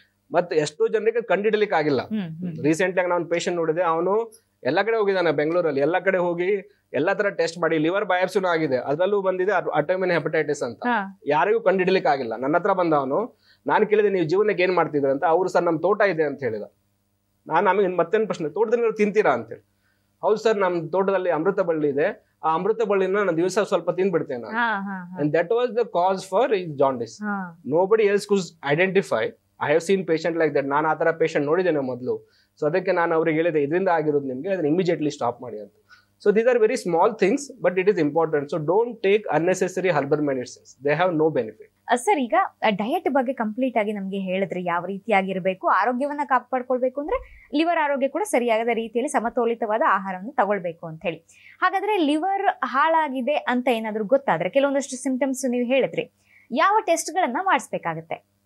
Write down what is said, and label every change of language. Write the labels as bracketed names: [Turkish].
[Kannada] ಮತ್ತೆ ಎಷ್ಟೋ ಜನರಿಗೆ ಕಂಡಿಡ್ಲಿಕ್ಕೆ ಆಗಿಲ್ಲ. ರೀಸೆಂಟ್ ಆಗಿ ನಾನು ಪೇಷಂಟ್ ನೋಡಿದೆ, ಅವನು ಎಲ್ಲಾ ಕಡೆ ಹೋಗಿದ್ದಾನೆ, ಬೆಂಗಳೂರಲ್ಲಿ ಎಲ್ಲಾ ಕಡೆ ಹೋಗಿ ಎಲ್ಲಾ ತರ ಟೆಸ್ಟ್ ಮಾಡಿ ಲಿವರ್ ಬಯಾಪ್ಸಿನೂ ಆಗಿದೆ, ಅದ್ರಲ್ಲೂ ಬಂದಿದೆ ಆಟೋಮಿನ್ ಹೆಪಟೈಟಿಸ್ ಅಂತ. ಯಾರಿಗೂ ಕಂಡಿಡ್ಲಿಕ್ಕೆ ಆಗಿಲ್ಲ. ನನ್ನ ಹತ್ರ ಬಂದ ಅವನು, ನಾನು ಕೇಳಿದೆ ನೀವು ಜೀವನಕ್ಕೆ ಏನ್ ಮಾಡ್ತಿದ್ರ ಅಂತ. ಅವ್ರು ಸರ್ ನಮ್ ತೋಟ ಇದೆ ಅಂತ ಹೇಳಿದ. ನಾನು ಆಮೇಲೆ ಮತ್ತೇನ್ ಪ್ರಶ್ನೆ, ತೋಟದಲ್ಲಿ ತಿಂತೀರಾ ಅಂತೇಳಿ. ಹೌದು ಸರ್, ನಮ್ ತೋಟದಲ್ಲಿ ಅಮೃತ ಬಳ್ಳಿ ಇದೆ, ಆ ಅಮೃತ ಬಳ್ಳಿನ ನಾನು ದಿವಸ ಸ್ವಲ್ಪ ತಿಂದ್ಬಿಡ್ತೇನೆ ನಾನು. [English] And that was the cause for his jaundice. Nobody else could identify. I have seen patient like that. [Kannada] ನಾನು ಆ ತರ ಪೇಷಂಟ್ ನೋಡಿದ್ದೇನೆ ಮೊದಲು. ಸೊ ಅದಕ್ಕೆ ನಾನು ಅವ್ರಿಗೆ ಹೇಳಿದೆ, ಇದರಿಂದ ಆಗಿರೋದು ನಿಮ್ಗೆ, ಅದನ್ನ ಇಮಿಡಿಯೇಟ್ಲಿ ಸ್ಟಾಪ್ ಮಾಡಿ ಅಂತ. [English] So these are very small things, but it is important. So don't take unnecessary herbal medicines. They have no benefit. [Kannada] Sir, ಈಗ ಡಯಟ್ ಬಗ್ಗೆ ಕಂಪ್ಲೀಟ್ ಆಗಿ ನಮ್ಗೆ ಹೇಳಿದ್ರೆ ಯಾವ ರೀತಿಯಾಗಿರ್ಬೇಕು, ಆರೋಗ್ಯವನ್ನ ಕಾಪಾಡ್ಕೊಳ್ಬೇಕು ಅಂದ್ರೆ ಲಿವರ್ ಆರೋಗ್ಯ ಕೂಡ ಸರಿಯಾದ ರೀತಿಯಲ್ಲಿ ಸಮತೋಲಿತವಾದ ಆಹಾರವನ್ನು ತಗೊಳ್ಬೇಕು ಅಂತ ಹೇಳಿ. ಹಾಗಾದ್ರೆ ಲಿವರ್ ಹಾಳಾಗಿದೆ ಅಂತ ಏನಾದ್ರು ಗೊತ್ತಾದ್ರೆ, ಕೆಲವೊಂದಷ್ಟು ಸಿಂಪ್ಟಮ್ಸ್ ನೀವು ಹೇಳಿದ್ರಿ, ಯಾವ ಟೆಸ್ಟ್ ಗಳನ್ನ ಮಾಡಿಸ್ಬೇಕಾಗತ್ತೆ?